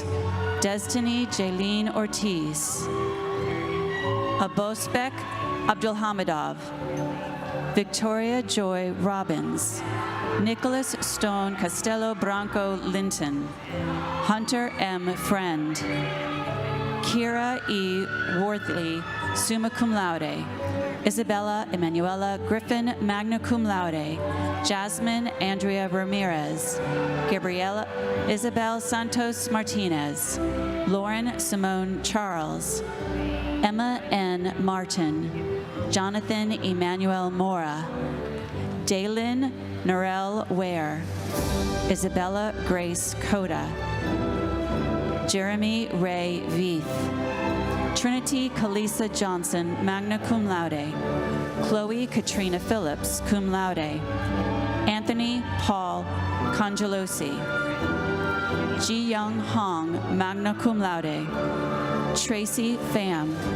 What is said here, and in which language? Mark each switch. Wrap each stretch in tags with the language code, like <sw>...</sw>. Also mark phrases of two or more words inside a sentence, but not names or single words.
<en>Destiny Jaylene Ortiz. Abosbek Abdulhamidov. Victoria Joy Robbins. Nicholas Stone Castello Branco Linton. Hunter M. Friend. Kira E. Worthley,</en> <la>summa cum laude.</la> <en>Isabella Emanuela Griffin,</en> <la>magna cum laude.</la> <en>Jasmine Andrea Ramirez. Gabriela Isabel Santos Martinez. Lauren Simone Charles. Emma N. Martin. Jonathan Emmanuel Mora. Daylin Norel Ware. Isabella Grace Coda. Jeremy Ray Veith. Trinity Kalisa Johnson,</en> <la>magna cum laude.</la> <en>Chloe Katrina Phillips,</en> <la>cum laude.</la> <en>Anthony Paul Congelosi. Ji Young Hong,</en> <la>magna cum laude.</la> <en>Tracy Pham.</en>